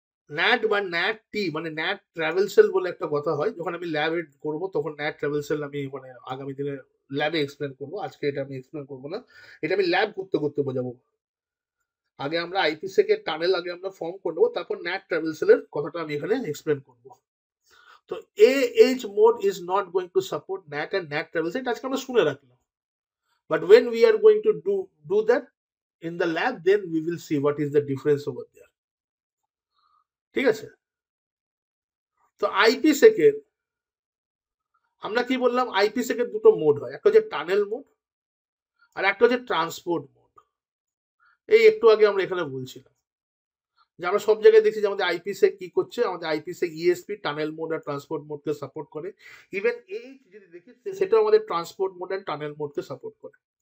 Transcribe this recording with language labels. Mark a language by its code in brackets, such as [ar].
[bn] NAT বা NAT মানে NAT travel sell বলে একটা কথা হয়, যখন আমি ল্যাবে করবো তখন NAT ট্রাভেল সেল আমি মানে আগামী দিনে ল্যাবে এক্সপ্লেন করবো, আজকে এটা আমি এক্সপ্লেন করবো না, এটা আমি ল্যাব করতে করতে বোঝাবো। আগে আমরা IPsec এর টানেল আগে আমরা ফর্ম করে নেবো, তারপর NAT ট্রাভেল সেলের কথাটা আমি এখানে এক্সপ্লেন করবো। [en] তো AH mode is not going to support NAT and NAT travel set, [bn] আজকে আমরা শুনে রাখলাম, [en] but when we are going to do that in the lab, then we will see what is the difference over there। [bn] ঠিক আছে, তো IPsec এর আমরা কি বললাম, IPsec এর দুটো মোড হয়, একটা হচ্ছে টানেল মোড আর একটা হচ্ছে ট্রান্সপোর্ট মোড। এই একটু আগে আমরা এখানে বলছিলাম যে আমরা সব জায়গায় দেখছি যে আমাদের IPsec কি করছে, আমাদের IPsec ESP টানেল মোড আর ট্রান্সপোর্ট মোডকে সাপোর্ট করে, ইভেন এই যদি দেখি সেটাও আমাদের ট্রান্সপোর্ট মোড আর টানেল মোডকে সাপোর্ট করে।